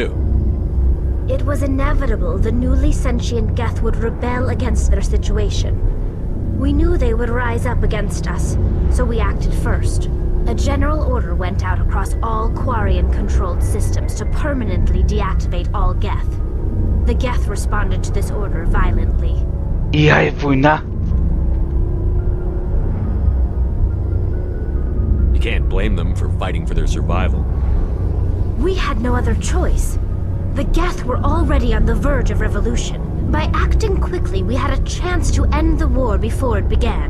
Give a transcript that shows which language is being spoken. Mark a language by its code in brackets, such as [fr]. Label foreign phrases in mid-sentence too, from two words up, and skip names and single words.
[en] It was inevitable the newly sentient Geth would rebel against their situation. We knew they would rise up against us, so we acted first. A general order went out across all Quarian-controlled systems to permanently deactivate all Geth. The Geth responded to this order violently. [bg] И ай, война! [en] You can't blame them for fighting for their survival. We had no other choice. The Geth were already on the verge of revolution. By acting quickly, we had a chance to end the war before it began.